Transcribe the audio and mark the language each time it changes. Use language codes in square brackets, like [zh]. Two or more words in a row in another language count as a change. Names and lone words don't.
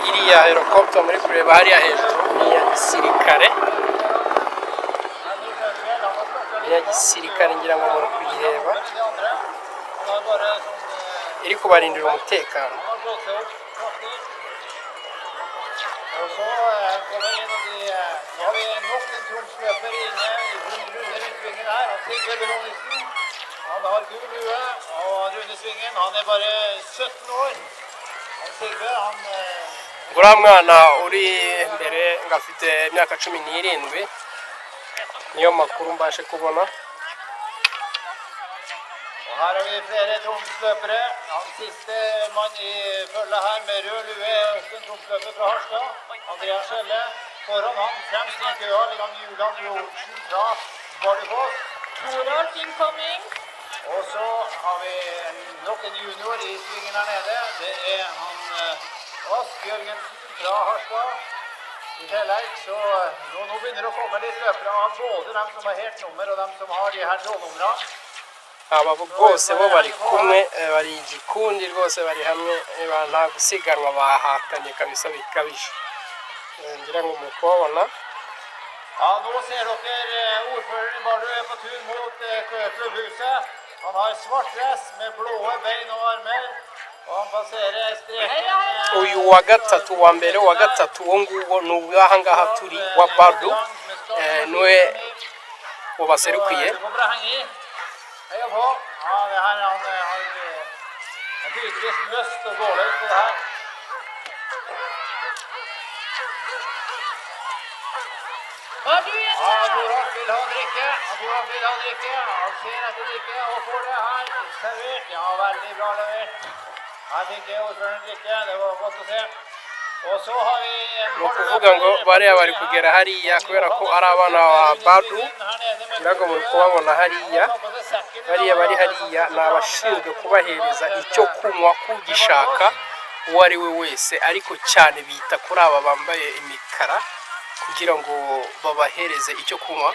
[rw] iriya helicopter muri kureba hariya hejuru ni iya gisirikare, iya gisirikare ngira ngo muri kuyireba iri kubarindira umutekano. [no] Og så kommer en av de, nå har vi nok en tromsløper inne i rundt svingen her, han Sigve Belonisen. Han har gul lue, og runde svingen, han bare 17 år. Han Sigve, han... [rw] Nguriya mwana uri imbere ngo afite imyaka 17, niyo makuru mbashe kubona. [no] Og her har vi flere tromsløpere. Han siste mann i følget her med rød lue er også en tromsløper fra Harstad. Andreas Schelle. Foran han fremst i en køa ligger Julian Johnsen fra Bardufoss. Torolf incoming. Og så har vi nok en junior i svingen her nede. Det er han Ask Jørgensen fra Harstad. I tillegg så nå begynner det å komme litt løpere av både dem som har helt nummer og dem som har de her trådnumrene. [rw] Aba bose bo bari kumwe, bari igikundi rwose, bari hamwe, nta gusiganwa bahatanye kabisa bikabije. Ngira ngo muri kubabona. [no] Ja, nå ser dere ordføreren i Bardu er på tur mot klubbhuset. Han har svart dress med blåe bein og armer, og han passerer streken. [rw] Uyu wa gatatu wa mbere, wa gatatu wo nguwo ni uwaha ngaha turi wa Bardu, niwe wabaserukiye. [no] Heia på. Ja, det her han har tydeligvis lyst å gå løs på det her. Ja, Torolf vil ha drikke. Han ser etter drikke og får det her servert. Ja, veldig bra levert. Her fikk ordføreren drikke. Det var godt å se. Og så har vi [rw] Ni ukuvuga ngo bariya bari kugera hariya kubera ko ari abana ba Bardu. Ngira ngo muri kubabona hariya, bariya bari hariya ni abashinzwe kubahereza icyo kunywa kugishaka uwo ari we wese, ariko cyane bita kuri aba bambaye imikara kugira ngo babahereze icyo kunywa.